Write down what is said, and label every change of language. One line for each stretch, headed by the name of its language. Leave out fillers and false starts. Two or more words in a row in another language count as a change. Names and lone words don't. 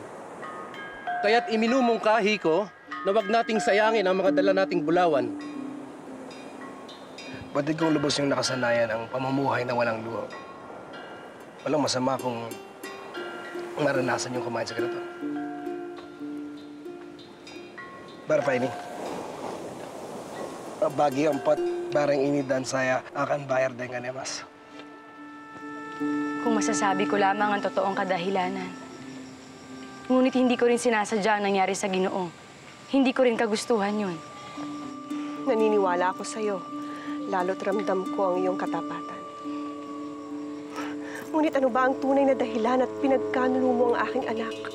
Filipino: Kaya't iminumungkahi ko na wag nating sayangin ang mga dala nating bulawan. Batid kong lubos yung nakasanayan ang pamumuhay na walang luho. Walang masama kung maranasan yung kumain sa ganito.
Malay: Barpa ini. Bagi ang pot, barang ini dan saya akan bayar dengan emas.
Filipino: Kung masasabi ko lamang ang totoong kadahilanan. Ngunit hindi ko rin sinasadya ang nangyari sa Ginoo. Hindi ko rin kagustuhan yun. Naniniwala ako sa'yo. Lalo't ramdam ko ang iyong katapatan. Ngunit ano ba ang tunay na dahilan at pinagkanulo mo ang aking anak?